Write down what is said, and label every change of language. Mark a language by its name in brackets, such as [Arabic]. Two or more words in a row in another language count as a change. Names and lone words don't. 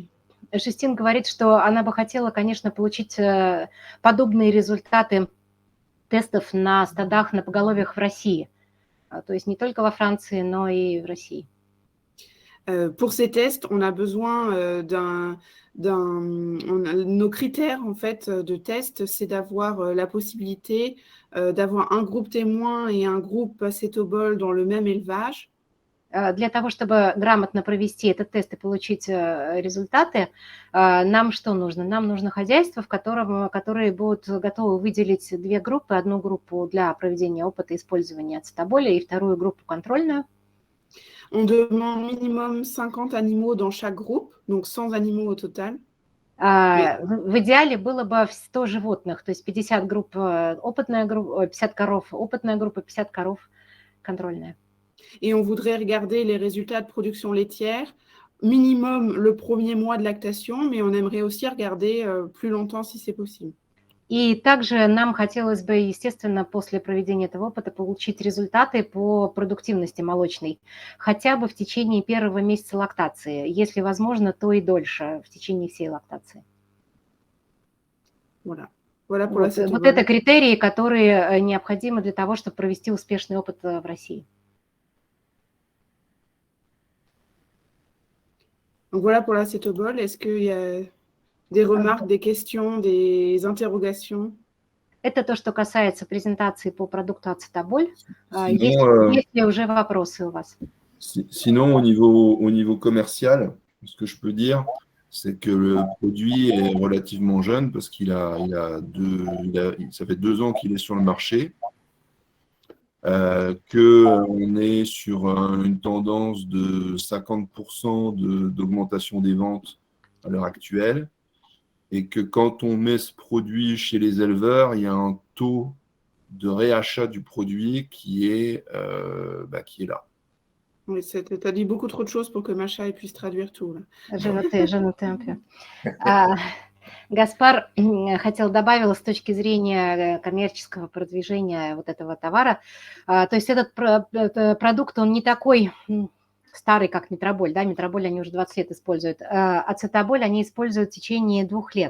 [Russian] Жюстин говорит, что она бы хотела, конечно, получить подобные результаты тестов на стадах, на поголовьях в России. То есть не только во Франции, но и в России. [French] Pour ces tests, on a besoin nos critères en fait de test, c'est d'avoir la possibilité d'avoir un groupe témoin et un groupe acétobol dans le même élevage. [Russian] Для того, чтобы грамотно провести этот тест и получить результаты, нам что нужно? Нам нужно хозяйство, которые будут готовы выделить 2 группы. Одну группу для проведения опыта использования ацетаболя и вторую группу контрольную. [French] On demande minimum 50 animaux dans chaque groupe, donc 100 animaux au total. [Russian] В идеале было бы 100 животных, то есть 50 групп опытная группа, 50 коров опытная группа, 50 коров контрольная. [French] Et on voudrait regarder les résultats de production laitière, minimum le premier mois de lactation, mais on aimerait aussi regarder plus longtemps si c'est possible. [Russian] И также нам хотелось бы, естественно, после проведения этого опыта получить результаты по продуктивности молочной, хотя бы в течение первого месяца лактации, если возможно, то и дольше, в течение всей лактации. [French] Voilà. [Russian] Вот это критерии, которые необходимы для того, чтобы провести успешный опыт в России. [French] Donc voilà pour l'acétobol. Est-ce qu'il y a des remarques, des questions, des interrogations? [Russian] Это то, что касается презентации по продукту ацетаболь. [French] Sinon, [Russian] Есть ли уже вопросы у вас? [French] sinon au niveau commercial, ce que je peux dire, c'est que le produit est relativement jeune parce ça fait 2 ans qu'il est sur le marché, qu'on est sur une tendance de 50% d'augmentation des ventes à l'heure actuelle, et que quand on met ce produit chez les éleveurs, il y a un taux de réachat du produit qui est là. Oui, tu as dit beaucoup trop de choses pour que Macha puisse traduire tout. Là. Je noté un peu. [Russian] Гаспар хотел добавить с точки зрения коммерческого продвижения вот этого товара. То есть этот продукт, он не такой старый, как метроболь. Да? Метроболь они уже 20 лет используют. Ацетаболь они используют в течение 2 лет.